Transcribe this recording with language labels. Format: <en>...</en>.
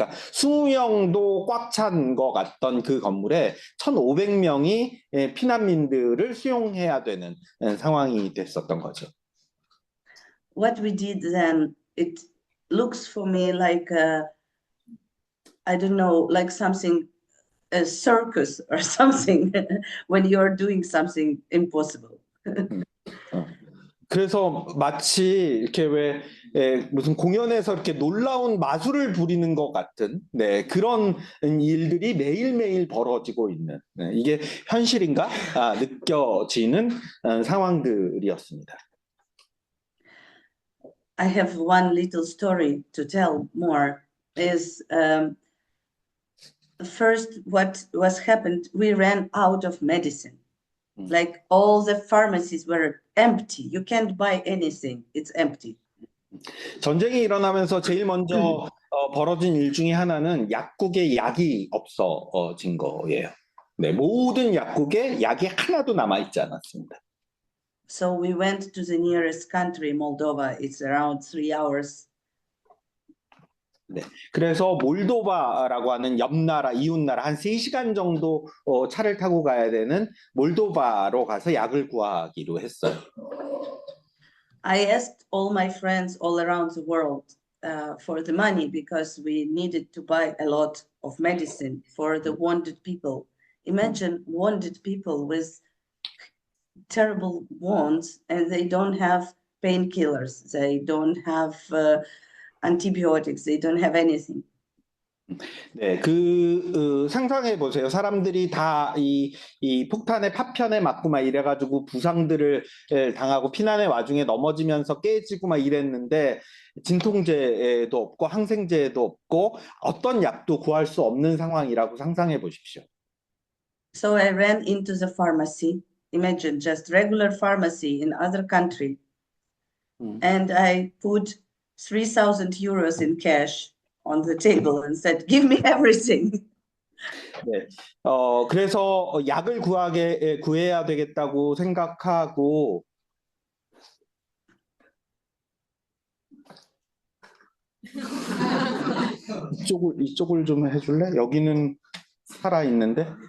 <ko>그러니까 20명도 꽉 찬 것 같던 그 건물에 1,500명이 피난민들을 수용해야 되는 상황이 됐었던 거죠.</ko> <en>What we did then, it looks for me like I don't know, like something, a circus or something when you're doing something impossible.</en> <ko>그래서 마치 이렇게 왜 무슨 공연에서 이렇게 놀라운 마술을 부리는 것 같은 그런 일들이 매일매일 벌어지고 있는 이게 현실인가 느껴지는 상황들이었습니다.</ko> <en>I have one little story to tell more. Is first what was happened, we ran out of medicine. Like all the pharmacies were empty. You can't buy anything. It's empty.</en> <ko>전쟁이 일어나면서 제일 먼저 벌어진 일 중에 하나는 약국에 약이 없어진 거예요. 네, 모든 약국에 약이 하나도 남아 있지 않았습니다.</ko> <en>So we went to the nearest country, Moldova. It's around 3 hours.</en> <ko>네, 그래서 몰도바라고 하는 옆나라, 이웃나라 한 3시간 정도 차를 타고 가야 되는 몰도바로 가서 약을 구하기로 했어요.</ko> <en>I asked all my friends all around the world for the money because we needed to buy a lot of medicine for the wounded people Imagine wounded people with terrible wounds, and they don't have painkillers, they don't have antibiotics, they don't have anything.</en> <ko>네, 상상해 보세요. 사람들이 다 이 폭탄의 파편에 맞고 막 이래가지고 부상들을 당하고 피난의 와중에 넘어지면서 깨지고 막 이랬는데 진통제도 없고 항생제도 없고 어떤 약도 구할 수 없는 상황이라고 상상해 보십시오.</ko> <en>So I ran into the pharmacy. Imagine just regular pharmacy in other country. And I put 3,000 euros in cash on the table and said, give me everything.</en> <ko>네, 그래서 약을 구해야 되겠다고 생각하고 이쪽을 좀 해줄래? 여기는 살아 있는데.</ko>